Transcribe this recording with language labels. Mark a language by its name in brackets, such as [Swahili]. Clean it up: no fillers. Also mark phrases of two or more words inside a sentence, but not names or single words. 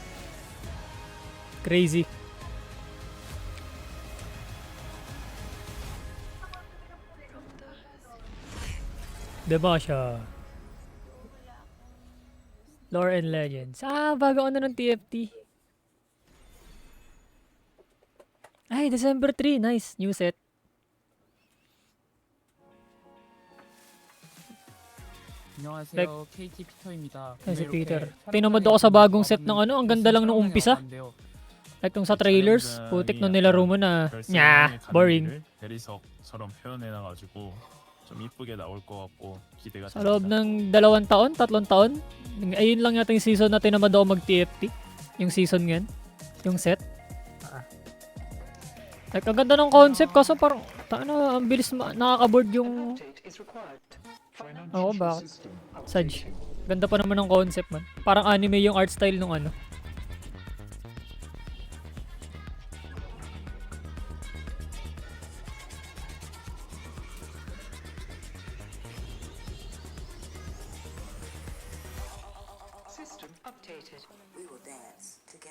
[Filipino] Crazy. Diba siya? Lore and Legends. Bago ano ng TFT. Ay, [English] December 3. Nice. New set. [Korean] 안녕하세요. KT 피터입니다. [Filipino] Si Peter. Tinamad ako sa bagong set ng ano. Ang ganda lang nung umpisa. Like nung sa trailers. Putik nung nilaro mo na. Nya, boring. [Korean] 대리석처럼 표현해놔가지고 좀 이쁘게 나올 것 같고 기대가 [Filipino] Sa loob ng 2 taon, 3 taon. Ayun lang yata yung season na tinamad ako mag-TFT. Yung season ngayon. Yung set. Like, ang ganda ng concept kaso parang ang bilis nakaka-board yung... Oo, bakit? Saj. Ganda pa naman ng concept man. Parang anime yung [English] art style [Filipino] nung ano. [English] System updated. We will dance together.